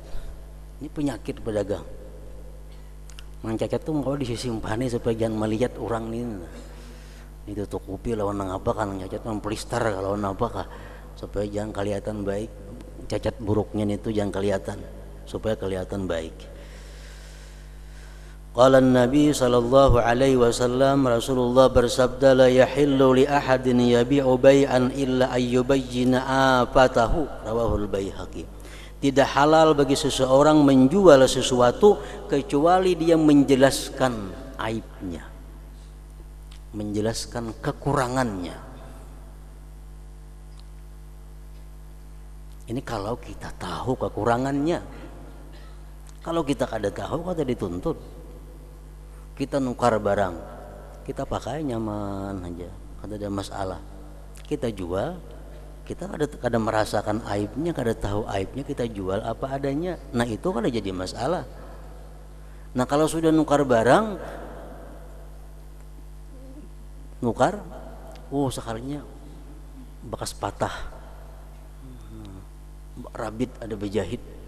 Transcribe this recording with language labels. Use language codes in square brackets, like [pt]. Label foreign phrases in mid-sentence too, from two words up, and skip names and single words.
[id] Ini penyakit pedagang. [bjn] Cacat tuh kalau disimpani supaya jangan melihat orang ini. Itu tutupi lawan nang apa kan cacat memplistar kalau nang apa kah supaya jangan kelihatan baik. [id] Cacat buruknya itu jangan kelihatan supaya kelihatan baik. [ar] قال النبي صلى الله عليه وسلم, [id] Rasulullah bersabda, [ar] لا يحل لأحد يبيع بيعا إلا أن يبين آفته رواه البيهقي. [id] Tidak halal bagi seseorang menjual sesuatu kecuali dia menjelaskan aibnya, menjelaskan kekurangannya. Ini kalau kita tahu kekurangannya. [bjn] Kalau kita kada tahu kada dituntut. Kita nukar barang, kita pakai nyaman aja, kada ada masalah. Kita jual, kita kada merasakan aibnya, kada tahu aibnya, kita jual apa adanya. Nah itu kada jadi masalah. Nah kalau sudah nukar barang, nukar, sekalinya bekas patah, rabit ada berjahit.